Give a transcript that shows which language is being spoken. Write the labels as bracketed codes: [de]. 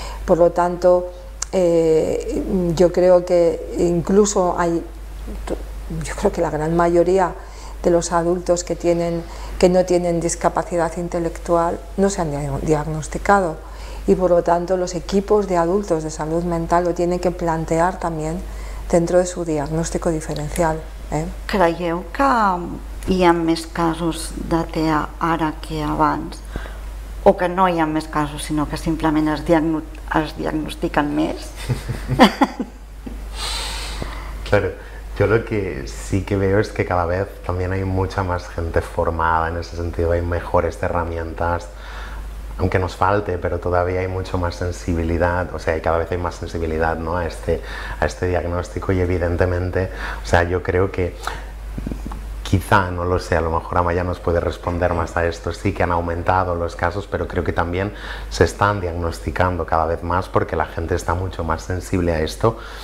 [es] Por lo tanto, yo creo que incluso yo creo que la gran mayoría de los adultos que no tienen discapacidad intelectual no se han diagnosticado, y por lo tanto los equipos de adultos de salud mental lo tienen que plantear también dentro de su diagnóstico diferencial. [ca] Creieu que hi ha més casos de TEA ara que abans, o que no hi ha més casos, sinó que simplement es diagnostican més? [es] Claro, yo lo que sí que veo es que cada vez también hay mucha más gente formada en ese sentido, hay mejores herramientas, aunque nos falte, pero todavía hay mucho más sensibilidad, o sea, cada vez hay más sensibilidad, ¿no? a este diagnóstico, y evidentemente, o sea, yo creo que quizá, no lo sé, a lo mejor Amaya nos puede responder más a esto, sí que han aumentado los casos, pero creo que también se están diagnosticando cada vez más porque la gente está mucho más sensible a esto.